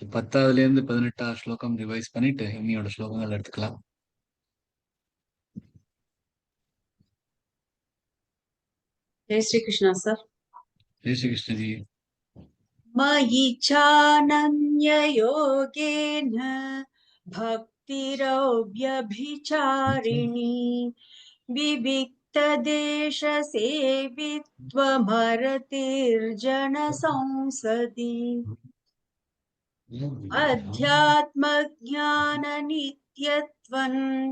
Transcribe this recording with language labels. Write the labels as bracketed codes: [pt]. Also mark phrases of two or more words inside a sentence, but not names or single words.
[ta] 10வதுல இருந்து 18வது ஸ்லோகம் ரிவைஸ் பண்ணிட்டு இன்னியோட ஸ்லோகங்கள் எடுத்துக்கலாம். [hi] जय श्री कृष्णा सर। जय श्री कृष्णजी. [sa] मयि चानन्ययोगेन भक्तिरव्यभिचारिणी विविक्तदेशसेवित्वमरतिर्जनसंसदि अध्यात्मज्ञाननित्यत्वं